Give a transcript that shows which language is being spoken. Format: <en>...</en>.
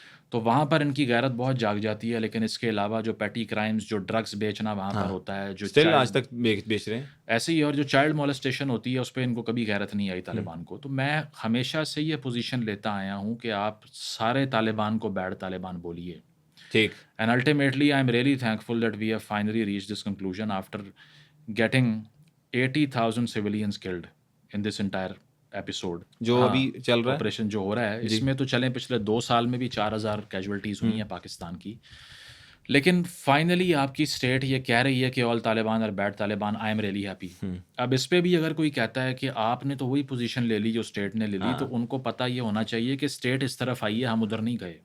<ur>تو وہاں پر ان کی غیرت بہت جاگ جاتی ہے. لیکن اس کے علاوہ جو پیٹی کرائمز، جو ڈرگز بیچنا وہاں پر ہوتا ہے، جو اسٹل آج تک بیچ رہے ہیں ایسے ہی، اور جو چائلڈ مولسٹیشن ہوتی ہے، اس پہ ان کو کبھی غیرت نہیں آئی طالبان کو. تو میں ہمیشہ سے یہ پوزیشن لیتا آیا ہوں کہ آپ سارے طالبان کو بیڈ طالبان بولیے. ٹھیک.</ur> <en>And ultimately, I'm really thankful that we have finally reached this conclusion after getting 80,000 civilians killed in this entire episode.</en> <ur>جو ابھی چل رہا ہے آپریشن جو ہو رہا ہے، اس میں تو چلیں پچھلے 2 سال میں بھی 4,000 کیجولیٹیز ہوئی ہیں پاکستان کی. لیکن فائنلی آپ کی اسٹیٹ یہ کہہ رہی ہے کہ آل طالبان اور bed Taliban,</ur> <en>I am really happy.</en> <ur>اب اس پہ بھی اگر کوئی کہتا ہے کہ آپ نے تو وہی پوزیشن لے لی جو اسٹیٹ نے لے لی، تو ان کو پتہ یہ ہونا چاہیے کہ اسٹیٹ اس طرف آئی ہے، ہم ادھر نہیں گئے.</ur>